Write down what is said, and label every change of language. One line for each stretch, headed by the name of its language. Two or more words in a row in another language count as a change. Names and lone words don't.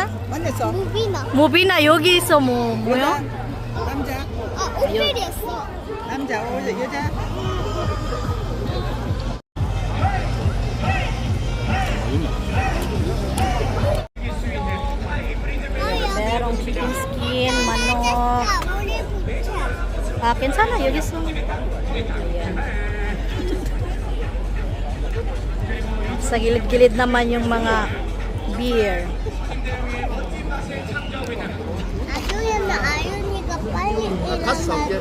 Korean: 만났어? 무비나. 모비나 여기 있어 뭐야? 남자? 아, 오펠이었어. 남자? 여자?
Filipino: Merong
English: chicken skin,
Filipino: manok.
Korean: 아, 우리 붙여. Ah, 괜찮아 여기 있어.
Filipino: Ayan. Sa gilid-gilid naman yung mga beer.
Korean: 나중에 아윤이가 빨리 일어날 걸.